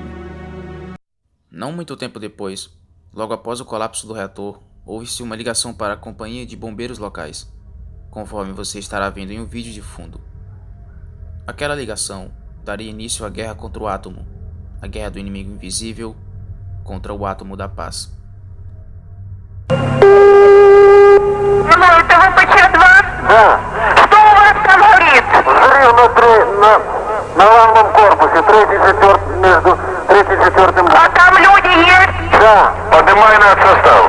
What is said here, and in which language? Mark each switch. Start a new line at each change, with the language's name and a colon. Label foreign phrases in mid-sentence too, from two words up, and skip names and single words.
Portuguese: Não muito tempo depois, logo após o colapso do reator, houve-se uma ligação para a companhia de bombeiros locais, conforme você estará vendo em um vídeo de fundo. Aquela ligação daria início à guerra contra o átomo, a guerra do inimigo invisível contra o átomo da paz.
Russian: Алло, это ВПЧ-2? Да. Что у вас там горит? Взрыв на главном корпусе, между третьим и четвертым. А там люди есть? Да, Поднимай над состав.